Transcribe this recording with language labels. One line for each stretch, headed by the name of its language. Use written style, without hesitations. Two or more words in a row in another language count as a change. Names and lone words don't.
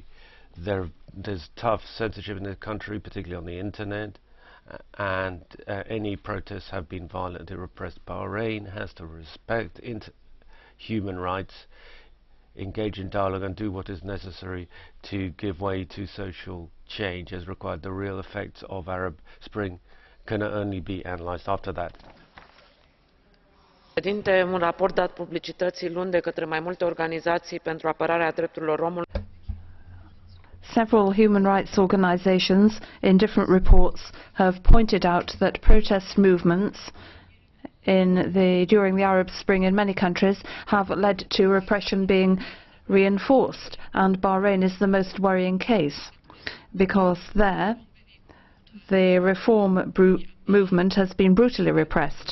English: There's tough censorship in the country, particularly on the internet, and any protests have been violently repressed. Bahrain has to respect human rights, engage in dialogue and do what is necessary to give way to social change as required. The real effects of Arab Spring can only be analyzed after that.
Romanian: Un raport dat publicității luni de către mai multe organizații pentru apărarea drepturilor omului.
English: Several human rights organizations in different reports have pointed out that protest movements during the Arab Spring in many countries have led to repression being reinforced, and Bahrain is the most worrying case because there the reform movement has been brutally repressed.